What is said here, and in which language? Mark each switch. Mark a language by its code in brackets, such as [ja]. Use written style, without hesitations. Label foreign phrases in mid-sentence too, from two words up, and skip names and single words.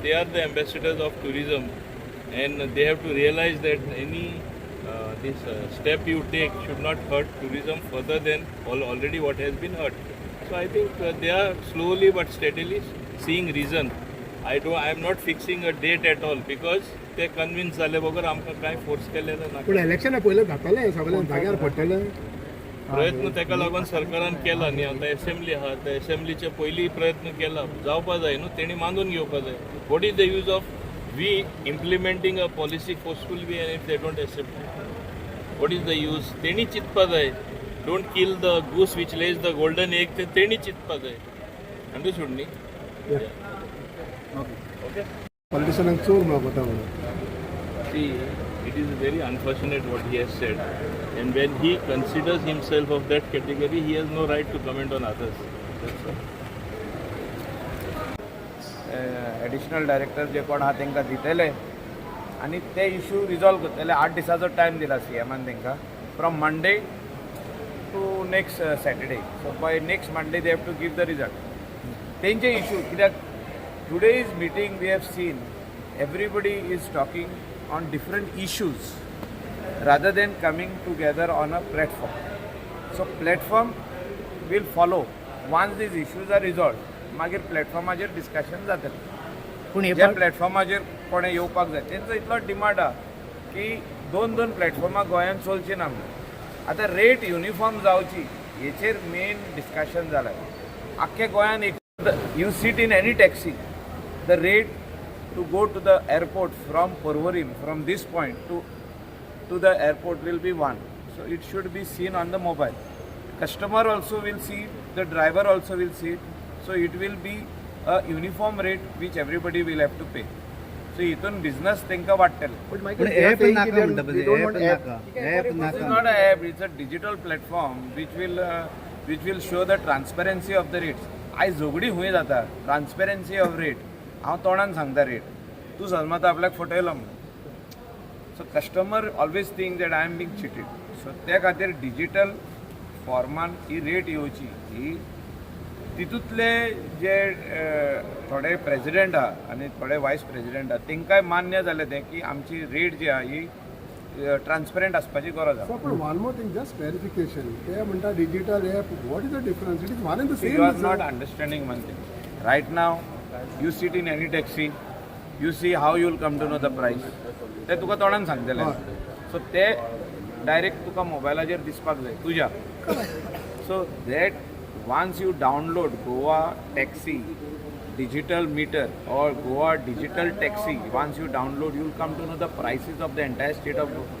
[en] They are the ambassadors of tourism, and they have to realize that any this step you take should not hurt tourism further than already what has been hurt. So I think they are slowly but steadily seeing reason. I am not fixing a date at all because they convinced [kok] जाले बगर आमकां काय फोर्स केलेलं ना. पण इलेक्शना पयलें जातालें सगळें जाग्यार पडटलें. प्रयत्न तेका लागून सरकारान केला न्ही. आतां असेंब्ली आहा, त्या असेंब्लीचे पयलीं प्रयत्न केला, जावपा जाय न्हू, तेणी मानून घेवपा जाय. [en] what is the use of we implementing a policy forceful way and if they don't accept? what is the use? [kok] तेणी चिंतपा जाय. [en] don't kill the goose which lays the golden egg, [kok] ते तेणी चिंतपा जाय. अंडरस्टूड न्ही? ओके. पॉलिटिशियनांक चोर म्हणून म्हणून. [en] See, it is very unfortunate what he has said, and when he considers himself of that category, he has no right to comment on others. That's all. [kok] एडिशनल डायरेक्टर जे कोण आहा तांकां दितले आनी ते इशू रिजॉल्व करतले. 8 दिसाचो टायम दिला CMान तांकां, [en] from Monday to next Saturday. so by next Monday they have to give the result. [kok] तेंचे इशू कित्याक [en] today's meeting we have seen everybody is talking on different issues rather than coming together on a platform. So platform will follow once these issues are resolved. [kok] मागीर प्लॅटफॉर्माचेर डिस्कशन जातलें. पूण ह्या प्लॅटफॉर्माचेर कोणें येवपाक जाय तेंचो इतलो डिमांड आहा की 2 प्लॅटफॉर्मां गोंयांत चलची ना म्हणून. आतां रेट युनिफॉर्म जावची हेचेर मेन डिस्कशन जालां. आख्खे गोंयांत [en] if you sit in any taxi, the rate to go to the airport from Porvorim, from this point to the airport will be one. So it should be seen on the mobile. Customer also will see, the driver also will see it. So it will be a uniform rate which everybody will have to pay. [kok] सो हितून बिझनस तांकां वाडटले. ऍप नाका म्हणटा पळय, ऍप [en] It's [kok] नाका. [en] not an app, it's a digital platform which will show the transparency of the rates. [kok] आयज झगडी खूंय जाता [en] transparency of rate. [kok] हांव तोंडान सांगता रेट, तूं समज आपल्याक फटयलो म्हणून. [en] so customer always think that I am being cheated. [kok] सो त्या खातीर डिजिटल फॉर्मान ही रेट येवची ही तितूंतले जे थोडे प्रेसिडेंट आहा आनी थोडे वायस प्रेसिडेंट आहा तांकांय मान्य जालें तें की आमची रेट जी आहा ही ट्रान्सपरंट आसपाची गरज आहा. [en] पण one more thing just verification [kok] ते म्हणटा [en] digital app what is the difference it is one in the You are सेम not understanding one thing. Right now, you sit in any taxi, you see how you will come to know the price. [kok] ते तुका तोंडान सांगतले. सो ते डायरेक्ट तुका मोबायलाचेर दिसपाक जाय तुज्या. [en] so that once you download Goa Taxi digital meter or Goa digital taxi, once you download, you will come to know the prices of the entire state of Goa.